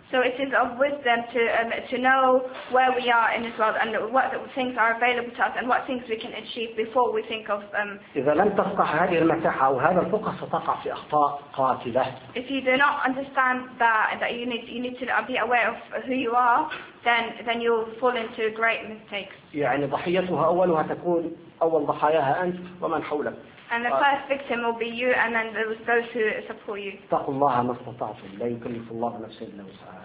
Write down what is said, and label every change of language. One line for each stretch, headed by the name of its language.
English: So it is of wisdom to know where we are in this world and what things are available to us and what things we can achieve before we think of.
Arabic: إذا لم تفقه هذه المتاحة وهذا الفقه ستقع في أخطاء قاتلة.
English: If you do not understand that you need to be aware of who you are, then you'll fall into great mistakes.
Arabic: يعني ضحيتها أولها تكون أول ضحاياها أنت ومن حولك.
English: And the first victim will be you, and then those who support you.
Arabic: اتقوا الله ما استطعتم لا يكلف الله نفسا إلا وسعها.